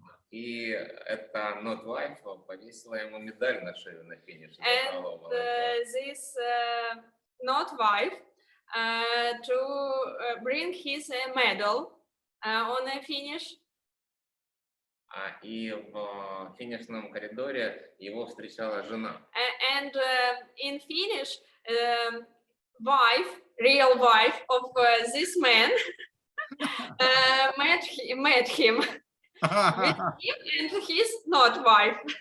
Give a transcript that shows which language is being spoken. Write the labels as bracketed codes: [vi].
[ru] И это [en] not wife [ru] повесила ему медаль на шею на финише. [en] And this not wife to bring his medal on a finish. [ru] И в финишном коридоре его встречала жена. [en] And in finish, wife, real wife of this man met him with him and his not wife.